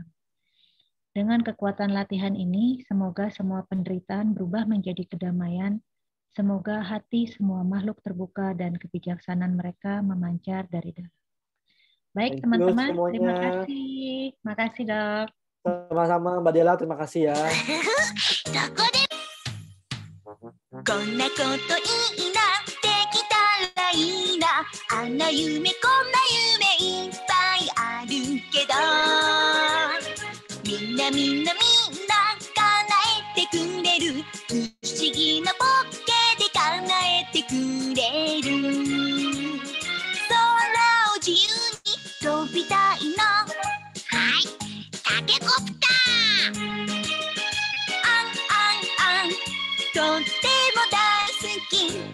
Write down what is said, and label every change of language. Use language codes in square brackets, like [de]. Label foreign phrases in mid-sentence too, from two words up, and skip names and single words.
[id] Dengan kekuatan latihan ini, semoga semua penderitaan berubah menjadi kedamaian. Semoga hati semua makhluk terbuka dan kebijaksanaan mereka memancar dari dalam. Baik, teman-teman, terima kasih. Makasih, Dok. Sama-sama, Mbak Della, terima kasih ya. [ja] こんなこといいな、できたらいいな、あんな夢こんな夢いっぱいあるけど、みんな叶えてくれる、不思議なボケで叶えてくれる、空を自由に飛びたいの、はい、タケコプター、とっても大好きドラえもん。